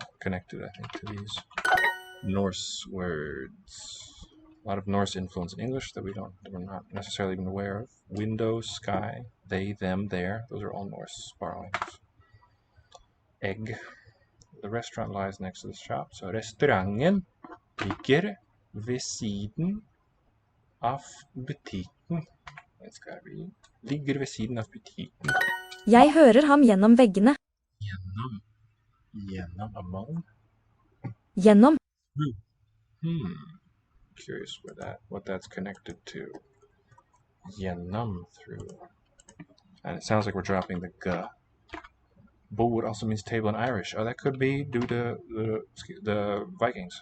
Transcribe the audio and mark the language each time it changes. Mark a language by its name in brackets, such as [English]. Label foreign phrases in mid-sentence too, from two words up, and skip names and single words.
[English] Connected, I think, to these Norse words. A lot of Norse influence in English that we're not necessarily even aware of. Window, sky, they, them, their. Those are all Norse borrowings. Egg. The restaurant lies next to the shop. [Norwegian] So restauranten ligger ved siden av butikken. [English] It's gotta be. [Norwegian] Ligger ved siden av butikken. Jeg hører ham gjennom veggene. Gjennom among. Gjennom. [English] Curious what that's connected to. [Norwegian] Gjennom, through. [English] And it sounds like we're dropping the g. Bord also means table in Irish. Oh, that could be due to the Vikings.